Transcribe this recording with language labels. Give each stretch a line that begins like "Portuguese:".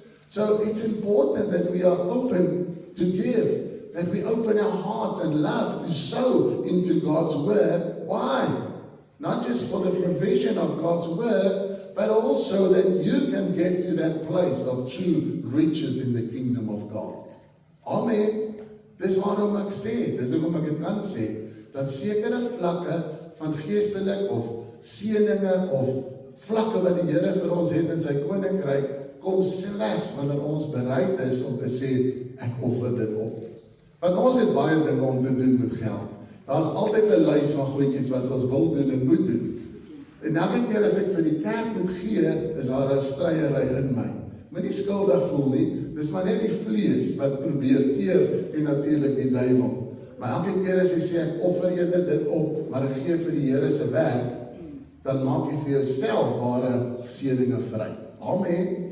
English: So it's important that we are open to give, that we open our hearts and love to sow into God's word. Why? Not just for the provision of God's word, but also that you can get to that place of true riches in the kingdom of God. Amen.
Afrikaans: Dis waarom ek sê, dis hoekom ek dit kan sê, dat sekere vlakke van geestelik of seëninge of vlakke wat die Here vir ons het in sy koninkryk, kom slegs wanneer ons bereid is om te sê, ek offer dit op. Want ons het baie dinge om te doen met geld. Daar's altyd 'n lys van goedjies wat ons wil doen en moet doen. En elke keer as ek vir die kerk moet gee, is daar 'n stryery in my. Moenie skuldig voel nie, dis maar net die vlees wat probeer keer en natuurlik die duiwel. Maar elke keer as jy sê, ek offer eerder dit op, maar ek gee vir die Here se werk, dan maak jy vir jouself ware seëninge vry. Amen.